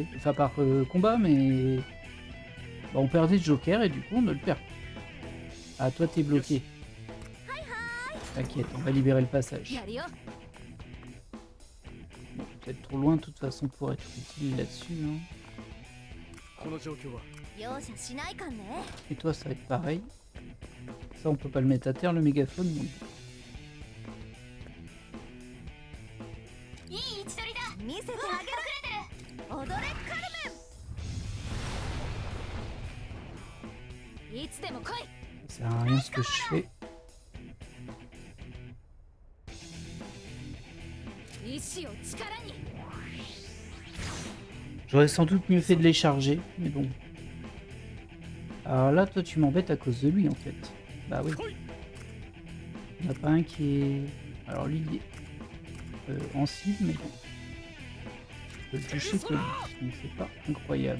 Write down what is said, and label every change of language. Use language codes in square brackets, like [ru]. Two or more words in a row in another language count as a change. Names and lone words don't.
[fr] Enfin, par combat, mais... Bah, on perdait le Joker et du coup, on ne le perd plus. Ah, toi, t'es bloqué. T'inquiète, on va libérer le passage. Bon, peut-être trop loin, de toute façon, pour être utile là-dessus. Hein. [ja] この状況は [fr] Et toi, ça va être pareil. Ça, on peut pas le mettre à terre, le mégaphone. Donc... [ja] いい位置取りだ見せてあげる踊れカルメンいつでも来い [fr] Ça sert à rien ce que je fais. [ja] 意志を力に [fr] J'aurais sans doute mieux fait de les charger, mais bon. Alors là, toi, tu m'embêtes à cause de lui, en fait. Bah oui. Il n'y en a pas un qui est... Alors lui, il est en cible, mais bon. Je peux le toucher que lui, donc c'est pas incroyable.